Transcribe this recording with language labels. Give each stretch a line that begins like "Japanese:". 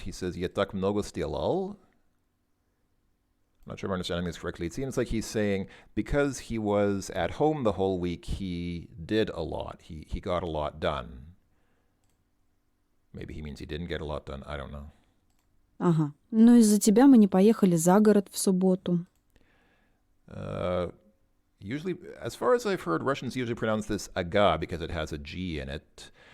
English: He says,
Russian: я так много сделал.
English: I'm not sure if I'm understanding this correctly. It seems like he's saying because he was at home the whole week, he did a lot. He got a lot done. Maybe he means he didn't get a lot done. I don't know.
Russian: Ага. Но из-за тебя мы не поехали за город в субботу.
English: Usually, as far as I've heard, Russians usually pronounce this aga because it has a G in it.